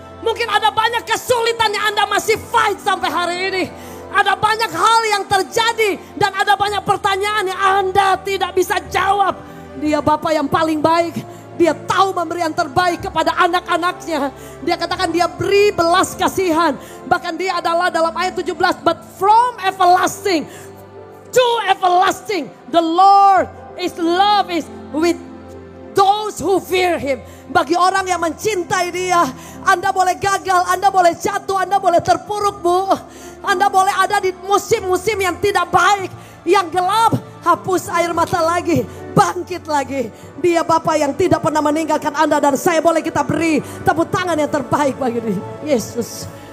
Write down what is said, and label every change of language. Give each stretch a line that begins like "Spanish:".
Indonesian: Mungkin ada banyak kesulitan yang Anda masih fight sampai hari ini. Ada banyak hal yang terjadi dan ada banyak pertanyaan yang Anda tidak bisa jawab. Dia Bapa yang paling baik. Dia tahu memberi yang terbaik kepada anak-anaknya. Dia katakan dia beri belas kasihan. Bahkan dia adalah dalam ayat 17.
English: But from everlasting to everlasting, the Lord is love is with those who fear Him.
Indonesian: Bagi orang yang mencintai dia, Anda boleh gagal, Anda boleh jatuh, Anda boleh terpuruk, Bu. Anda boleh ada di musim-musim yang tidak baik, yang gelap. Hapus air mata lagi, bangkit lagi. Dia Bapa yang tidak pernah meninggalkan Anda dan saya. Boleh kita beri tepuk tangan yang terbaik bagi dia, Yesus.